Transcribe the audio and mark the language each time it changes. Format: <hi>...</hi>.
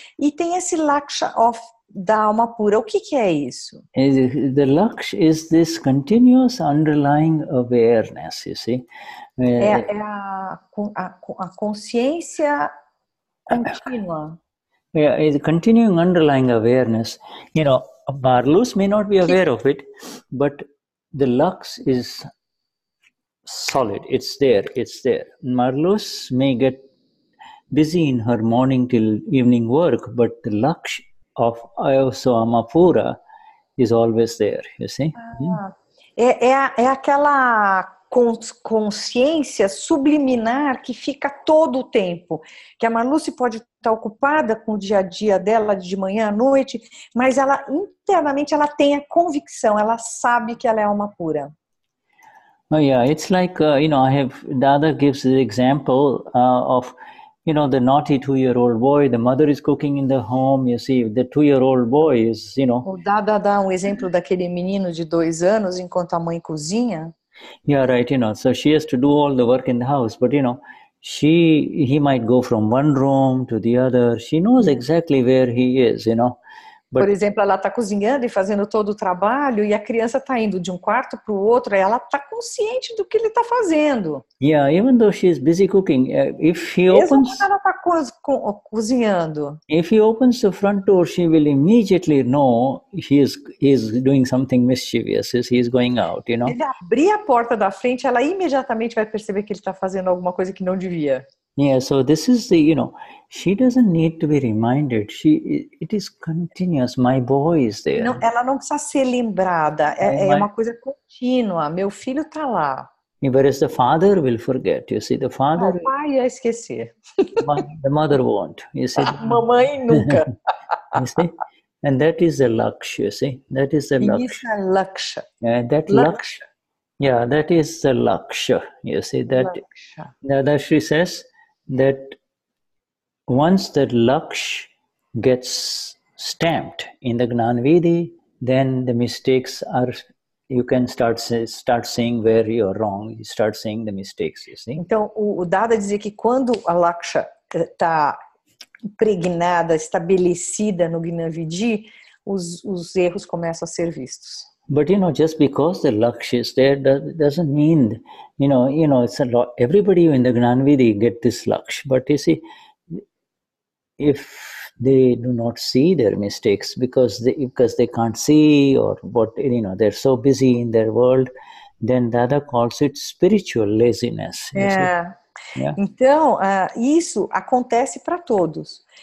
<pt>E tem esse laksha da alma pura. O que é isso?</pt> <en>The laksha is this continuous underlying awareness, you see.</en> <pt>É a consciência contínua.</pt> <en>Yeah, it's continuing underlying awareness. You know, Marluce may not be aware of it, but the lux is solid. It's there. Marluce may get busy in her morning till evening work, but the lux of Ayoswamapura is always there, you see.</en> <pt>É aquela consciência subliminar que fica todo o tempo. Que a Marluce pode estar ocupada com o dia a dia dela, de manhã à noite, mas ela internamente ela tem a convicção, ela sabe que ela é alma pura.</pt> <en>Oh yeah, it's like, Dada gives the example of, the naughty 2-year-old boy, the mother is cooking in the home, you see, the 2-year-old boy is,</en> <pt>O Dada dá um exemplo daquele menino de 2 anos enquanto a mãe cozinha.</pt> <en>Yeah, right, so she has to do all the work in the house, but, he might go from one room to the other. She knows exactly where he is, But,</en> <pt>por exemplo, ela está cozinhando e fazendo todo o trabalho e a criança está indo de um quarto para o outro, ela está consciente do que ele está fazendo.</pt> <en>Yeah, even though she is busy cooking, if he opens,</en> <pt>mesmo quando ela está cozinhando,</pt> <en>if he opens the front door, she will immediately know he is doing something mischievous. He is going out,</en> <pt>Ele abrir a porta da frente, ela imediatamente vai perceber que ele está fazendo alguma coisa que não devia.</pt> <en>Yeah, so this is the, she doesn't need to be reminded. It is continuous. My boy is there.</en> <pt>Não, ela não precisa ser lembrada. É uma coisa contínua. Meu filho está lá.</pt> <en>Whereas the father will forget. You see, the father.</en> <pt>O pai ia esquecer.</pt> <en>The mother won't. You see.</en> <pt>Mamãe nunca.</pt> <en>You see, and that is the laksha. You see, that is the laksha.</en> <pt>Isso é laksha.</pt> <en>That laksha. Yeah, that is the laksha. You see that. Dadashri says that once that laksh gets stamped in the Gnan Vidi, then the mistakes are, you can start seeing where you are wrong. You start seeing the mistakes, you see.</en> <pt>Então, o Dada dizia que quando a laksha está impregnada, estabelecida no Gnan Vidi, os erros começam a ser vistos.</pt> <en>But just because the laksh is there doesn't mean, it's a lot. Everybody in the Gnan Vidi get this laksh. But you see, if they do not see their mistakes because they can't see, or what, they're so busy in their world. Then Dada calls it spiritual laziness. Yeah. Yeah.</en> <pt>Então, isso acontece para todos.</pt>